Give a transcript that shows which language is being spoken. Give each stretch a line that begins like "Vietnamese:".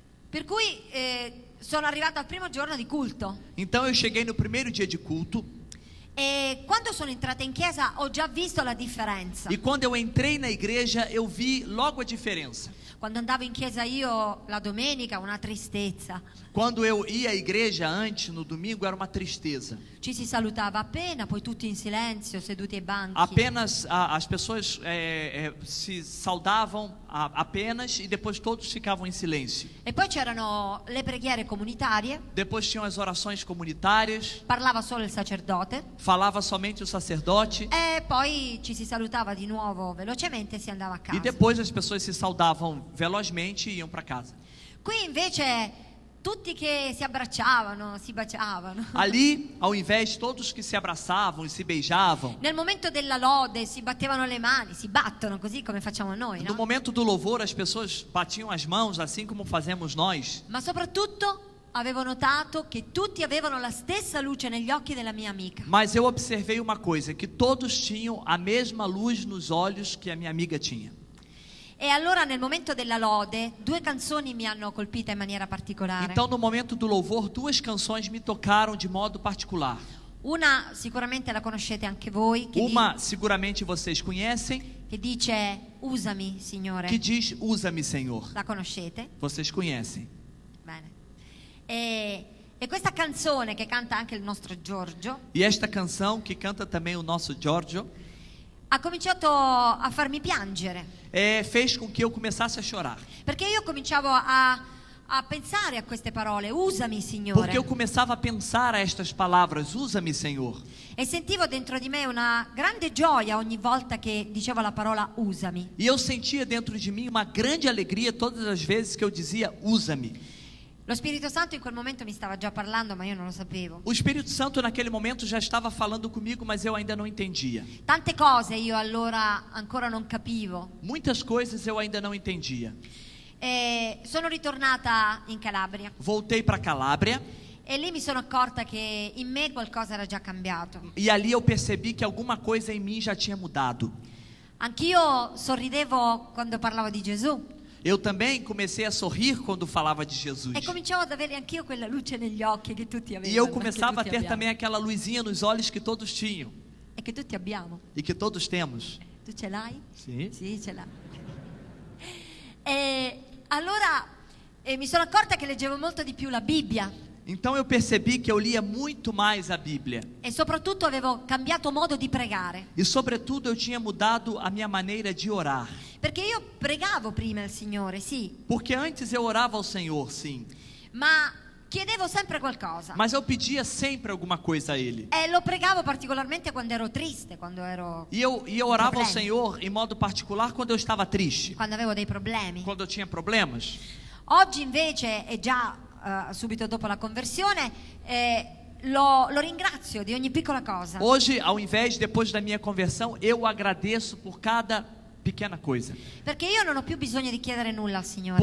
Italian: Per cui sono arrivata al primo giorno di culto
Portuguese: Então eu cheguei no primeiro dia de culto
Italian: e quando sono entrata in chiesa ho già visto la differenza.
Portuguese: e quando eu entrei na igreja eu vi logo a diferença.
Italian: Quando andavo in chiesa io la domenica, una tristezza.
Portuguese: Quando eu ia à igreja antes, no domingo, era uma tristeza.
Italian: Ci si salutava appena, poi tutti in silenzio, seduti ai banchi.
Portuguese: Apenas as pessoas se saudavam apenas e depois todos ficavam em silêncio.
Italian: E poi c'erano le preghiere comunitarie,
Portuguese: Depois tinham as orações comunitárias,
Italian: parlava solo il sacerdote
Portuguese: falava somente o sacerdote
Italian: e poi ci si salutava di nuovo velocemente e si andava a casa.
Portuguese: e depois as pessoas se saudavam velozmente e iam para casa.
Italian: Qui invece tutti che si abbracciavano, si baciavano.
Portuguese: Ali, ao invés, todos que se abraçavam e se beijavam.
Italian: Nel momento della lode si battevano le mani, si battono così come facciamo noi,
Portuguese: No no? momento do louvor, as pessoas batiam as mãos, assim como fazemos nós.
Italian: Ma soprattutto avevo notato che tutti avevano la stessa luce negli occhi della mia amica.
Portuguese: Mas eu observei uma coisa, que todos tinham a mesma luz nos olhos que a minha amiga tinha.
Italian: E allora nel momento della lode 2 canzoni mi hanno colpita in maniera particolare.
Portuguese: Então, no momento do louvor, 2 canções me tocaram de modo particular.
Italian: Una sicuramente la conoscete anche voi,
Portuguese: Uma, seguramente vocês conhecem,
Italian: che dice usami Signore.
Portuguese: que diz: Usa-me, Senhor.
Italian: La conoscete?
Portuguese: Vocês conhecem.
Italian: Bene. E questa canzone che canta anche il nostro Giorgio
Portuguese: E esta canção, que canta também o nosso Giorgio,
Italian: ha cominciato a farmi piangere,
Portuguese: fez com que eu começasse a chorar.
Italian: perché io cominciavo a pensare a queste parole, usami Signore,
Portuguese: Porque eu começava a pensar a estas palavras: Usa-me, Senhor.
Italian: e sentivo dentro di me una grande gioia ogni volta che dicevo la parola usami.
Portuguese: E eu sentia dentro de mim uma grande alegria todas as vezes que eu dizia: Usa-me.
Italian: Lo Spirito Santo in quel momento mi stava già parlando, ma io non lo sapevo.
Portuguese: O Espírito Santo naquele momento já estava falando comigo, mas eu ainda não entendia.
Italian: Tante cose io allora ancora non capivo.
Portuguese: Muitas coisas eu ainda não entendia.
Italian: E sono ritornata in Calabria
Portuguese: Voltei para Calábria
Italian: e lì mi sono accorta che in me qualcosa era già cambiato.
Portuguese: e ali eu percebi que alguma coisa em mim já tinha mudado.
Italian: Anch'io sorridevo quando parlavo di Gesù
Portuguese: Eu também comecei a sorrir quando falava de Jesus.
Italian: e cominciavo ad avere anch'io quella luce negli occhi che tutti avevano.
Portuguese: E eu
Italian: che
Portuguese: começava a
Italian: tutti
Portuguese: ter
Italian: abbiamo.
Portuguese: também aquela luzinha nos olhos que todos tinham
Italian: E che tutti abbiamo.
Portuguese: e que todos temos.
Italian: Tu ce l'hai?
Portuguese: Sim.
Italian: Sì, ce l'ha. E allora mi sono accorta che leggevo molto di più la Bibbia
Portuguese: Então eu percebi que eu lia muito mais a Bíblia.
Italian: e soprattutto avevo cambiato modo di pregare.
Portuguese: E sobretudo eu tinha mudado a minha maneira de orar.
Italian: Perché io pregavo prima il Signore, sì,
Portuguese: Porque antes eu orava ao Senhor, sim.
Italian: ma chiedevo sempre qualcosa.
Portuguese: Mas eu pedia sempre alguma coisa a Ele.
Italian: E lo pregavo particolarmente quando ero triste, quando
Portuguese: E eu orava ao
Italian: Problema.
Portuguese: Senhor em modo particular quando eu estava triste.
Italian: quando avevo dei problemi.
Portuguese: Quando eu tinha problemas.
Italian: Oggi invece, e già subito dopo la conversione, lo ringrazio di ogni piccola cosa.
Portuguese: Hoje, ao invés, depois da minha conversão, eu agradeço por cada pequena coisa.
Italian: Perché io non ho più bisogno di chiedere nulla al Signore.